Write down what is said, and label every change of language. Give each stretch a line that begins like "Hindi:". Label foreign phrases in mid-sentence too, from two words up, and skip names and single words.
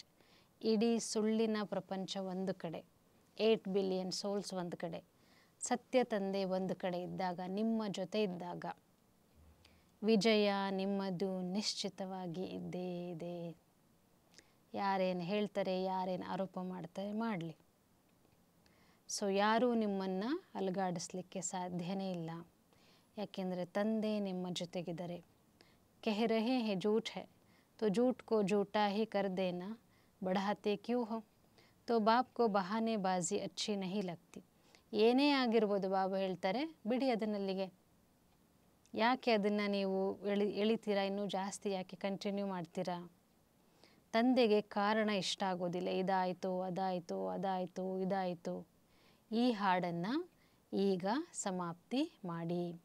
Kannada: ಇಡೀ ಸುಳ್ಳಿನ ಪ್ರಪಂಚ ಒಂದು ಕಡೆ, 8
English: billion souls
Kannada: ಒಂದು ಕಡೆ, ಸತ್ಯ ತಂದೆ ಒಂದು ಕಡೆ ಇದ್ದಾಗ, ನಿಮ್ಮ ಜೊತೆ ಇದ್ದಾಗ ವಿಜಯ ನಿಮ್ಮದು ನಿಶ್ಚಿತವಾಗಿ ಇದ್ದೇ ಇದೆ. ಯಾರೇನು ಹೇಳ್ತಾರೆ, ಯಾರೇನು ಆರೋಪ ಮಾಡ್ತಾರೆ, ಮಾಡಲಿ. ಸೊ ಯಾರೂ ನಿಮ್ಮನ್ನು ಅಲುಗಾಡಿಸ್ಲಿಕ್ಕೆ ಸಾಧ್ಯನೇ ಇಲ್ಲ, ಯಾಕೆಂದರೆ ತಂದೆ ನಿಮ್ಮ ಜೊತೆಗಿದ್ದಾರೆ.
Hindi: कह रहे हैं झूठ है तो झूठ को झूठा ही कर देना बढ़ाते क्यों हो. तो बाप को बहानेबाजी अच्छी नहीं लगती.
Kannada: ಏನೇ ಆಗಿರ್ಬೋದು, ಬಾಬಾ ಹೇಳ್ತಾರೆ ಬಿಡಿ ಅದನ್ನಲ್ಲಿಗೆ, ಯಾಕೆ ಅದನ್ನು ನೀವು ಎಳಿತೀರಾ, ಇನ್ನೂ ಜಾಸ್ತಿ ಯಾಕೆ ಕಂಟಿನ್ಯೂ ಮಾಡ್ತೀರಾ. ತಂದೆಗೆ ಕಾರಣ ಇಷ್ಟ ಆಗೋದಿಲ್ಲ. ಇದಾಯಿತು, ಇದಾಯಿತು. ಈ ಹಾಡನ್ನು ಈಗ ಸಮಾಪ್ತಿ ಮಾಡಿ.